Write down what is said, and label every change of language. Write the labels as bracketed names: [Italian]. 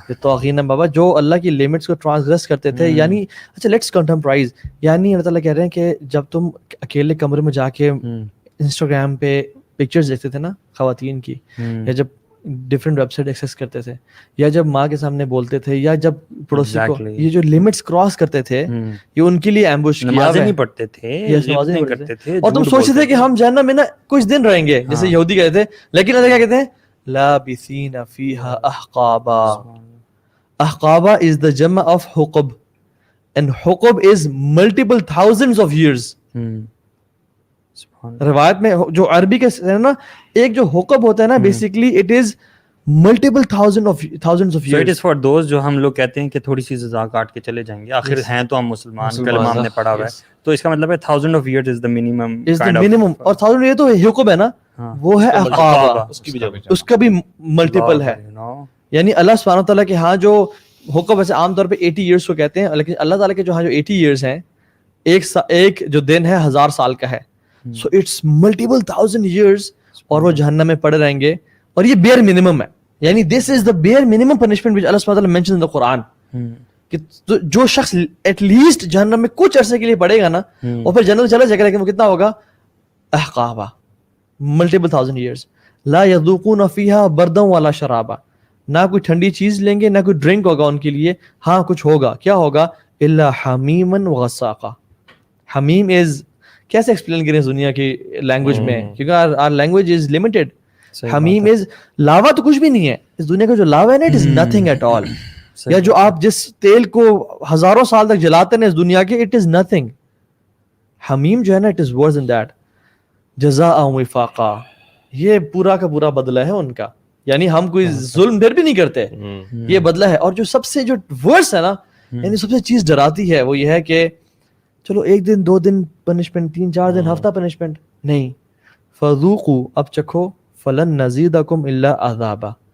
[Urdu] للطاغین بابا, جو اللہ کی لمٹس کو ٹرانسگریس کرتے تھے. یعنی اچھا لیٹس کنٹمپرائز, یعنی اللہ تعالیٰ کہہ رہے ہیں کہ جب تم اکیلے کمرے میں جا کے انسٹاگرام پہ پکچرز دیکھتے تھے نا خواتین کی, یا جب ڈفرینٹ ویب سائٹ ایکسیس کرتے تھے, یا جب ماں کے سامنے بولتے تھے, یا جب پڑوسی کو, یہ جو لمٹس کراس کرتے تھے, یہ ان کے لیے ایمبوش کیا. نمازیں نہیں پڑھتے تھے, نمازیں نہیں کرتے تھے, اور تم سوچتے تھے کہ ہم جہنم میں نا کچھ دن رہیں گے, جیسے یہودی کہتے تھے. لیکن اللہ کیا کہتے ہیں, [Arabic] لابثین فیہا احقابا. [English] احقابا is the جمع of حقب, and حقب is multiple thousands of years. [Urdu] روایت میں جو عربی کے نا ایک جو حقب ہوتا ہے نا, basically [English] it is multiple thousands of years. So it is for those [Urdu] جو ہم لوگ کہتے ہیں کہ تھوڑی سی سزا کاٹ کے چلے جائیں گے, آخر ہیں تو ہم مسلمان, کلمہ ہم نے پڑھا ہوا ہے, تو اس کا مطلب ہے [English] 1000 of years is the minimum. [Urdu] اور 1000 یہ تو حقب ہے نا, وہ ہے احقابا, اس کا بھی ملٹیپل ہے. یعنی اللہ سبحانہ وتعالیٰ کے ہاں جو حقب ویسے عام طور پہ 80 years کو کہتے ہیں, لیکن اللہ تعالیٰ کے جو ہاں جو 80 years ہیں, ایک جو دن ہے 1000 سال کا ہے. [English] So it's multiple thousand years, [Urdu] اور وہ جہنم میں پڑے رہیں گے. اور یہ [English] bare minimum ہے, یعنی this is the bare minimum punishment which Allah subhanahu wa ta'ala mentions in the Quran. [Urdu] کہ جو شخص at least جہنم میں کچھ عرصے کے لیے پڑے گا نا, اور پھر جنت چلا جائے گا, لیکن وہ کتنا ہوگا, احقابا, multiple thousand years. [Arabic] لا يذوقون فيها بردا ولا شرابا, [Urdu] نہ کوئی ٹھنڈی چیز لیں گے, نہ کوئی ڈرنک ہوگا ان کے لیے. ہاں کچھ ہوگا, کیا ہوگا, [Arabic] الا حمیما وغساقا. [Urdu] حمیم از, کیسے ایکسپلین کریں اس دنیا کی لینگویج میں, کیونکہ [English] our language is limited. [Urdu] حمیم از لاوا تو کچھ بھی نہیں ہے اس دنیا کا, جو لاوا ہے نا [English] it is nothing at all. [Urdu] یا جو آپ جس تیل کو ہزاروں سال تک جلاتے ہیں اس دنیا کے, [English] it is nothing. [Urdu] حمیم جو ہے نا [English] it is worse than that. [Arabic] جزاء وفاقا, [Urdu] یہ پورا کا پورا بدلہ ہے ان کا, یعنی ہم کوئی ظلم پھر بھی نہیں کرتے, یہ بدلہ ہے. اور جو سب سے جو ورس ہے نا, یعنی سب سے چیز ڈراتی ہے, وہ یہ ہے کہ چلو 1 دن 2 دن پنشمنٹ, 3-4 دن ہفتہ پنشمنٹ نہیں, فذوقوا, اب چکھو, [Arabic] فلن نزیدکم الا عذابا.